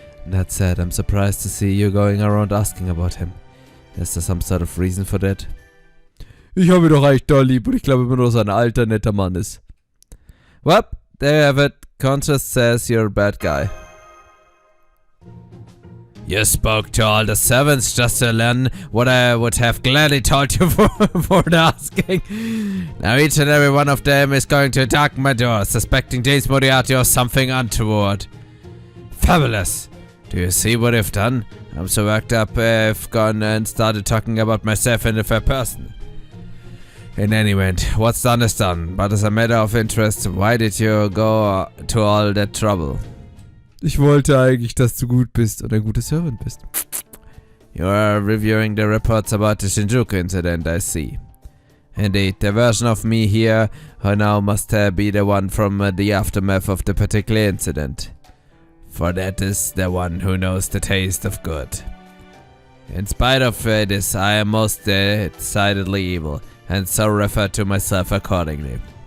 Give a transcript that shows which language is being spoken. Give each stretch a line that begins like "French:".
English: That said, I'm surprised to see you going around asking about him. Is there some sort of reason for that?
German: Ich habe ihn doch eigentlich doll lieb und ich glaube immer nur, dass er ein alter, netter Mann ist.
English: Well, there you have it. Conscience says you're a bad guy. You spoke to all the servants just to learn what I would have gladly told you for the asking. Now each and every one of them is going to attack my door, suspecting James Moriaty of something untoward. Fabulous! Do you see what I've done? I'm so worked up, I've gone and started talking about myself in the third person. In any event, what's done is done, but as a matter of interest, why did you go to all that trouble?
German: Ich wollte eigentlich, dass du gut bist und ein guter Servant bist.
English: You are reviewing the reports about the Shinjuku incident, I see. Indeed, the version of me here now must be the one from the aftermath of the particular incident. For that is the one who knows the taste of good. In spite of this, I am most decidedly evil, and so refer to myself accordingly.